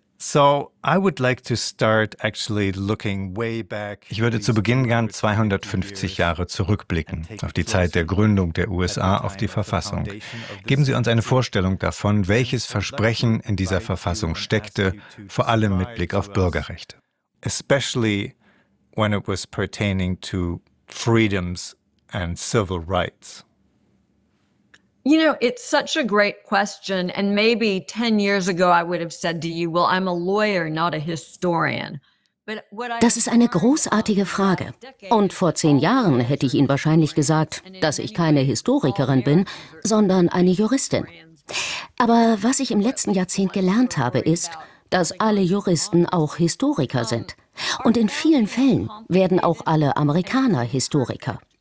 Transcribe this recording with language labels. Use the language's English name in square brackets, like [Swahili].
[English] So I would like to start actually looking way back. [German] Ich würde zu Beginn gern 250 Jahre zurückblicken, auf die Zeit der Gründung der USA, auf die Verfassung. Geben Sie uns eine Vorstellung davon, welches Versprechen in dieser Verfassung steckte, vor allem mit Blick auf Bürgerrechte. [English] Especially when it was pertaining to freedoms and civil rights. You know, it's such a great question, and maybe 10 years ago I would have said to you, well, I'm a lawyer, not a historian. [German] Das ist eine großartige Frage. Und vor 10 Jahren hätte ich Ihnen wahrscheinlich gesagt, dass ich keine Historikerin bin, sondern eine Juristin. Aber was ich im letzten Jahrzehnt gelernt habe, ist, dass alle Juristen auch Historiker sind. Und in vielen Fällen werden auch alle Amerikaner Historiker.